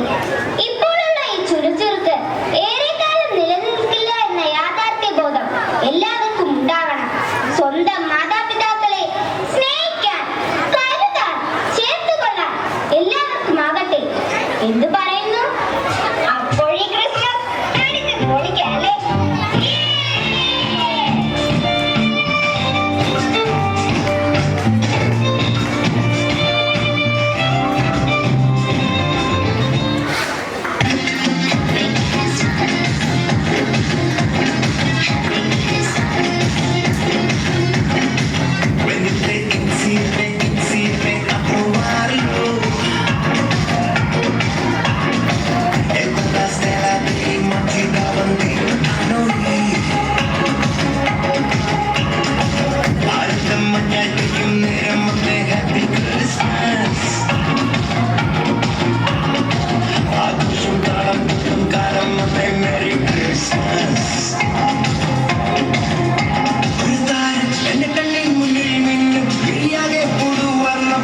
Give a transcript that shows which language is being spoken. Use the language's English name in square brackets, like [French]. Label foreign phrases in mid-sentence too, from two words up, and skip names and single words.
[Malayalam] ഇപ്പോഴുള്ള ഈ ചുറുചുറുക്ക് ഏറെക്കാലം നിലനിൽക്കില്ല എന്ന യാഥാർത്ഥ്യബോധം എല്ലാവർക്കും ഉണ്ടാകണം. സ്വന്തം മാതാപിതാക്കളെ സ്നേഹിക്കാൻ, കരുതാൻ, ചേർത്തുകൊള്ളാൻ എല്ലാവർക്കും ആകട്ടെ. എന്തു പറയുന്നു? അപ്പോഴീ ക്രിസ്മസ് അടിച്ച് പൊളിക്കാം അല്ലേ? [English] When you take it, see it, [Italian] approvarlo. E con la stella di Monti davanti a noi. [Malayalam] അടുത്ത മഞ്ഞായിരിക്കും നേരം [English] Happy Christmas. [Malayalam] ആഘോഷം താളം കൂട്ടും കാലം [English] Merry Christmas. [Malayalam] ഒരു താരം എന്റെ കണ്ണിൽ മുന്നിൽ മിന്നും കിളിയാകെ പുതുവർണ്ണം.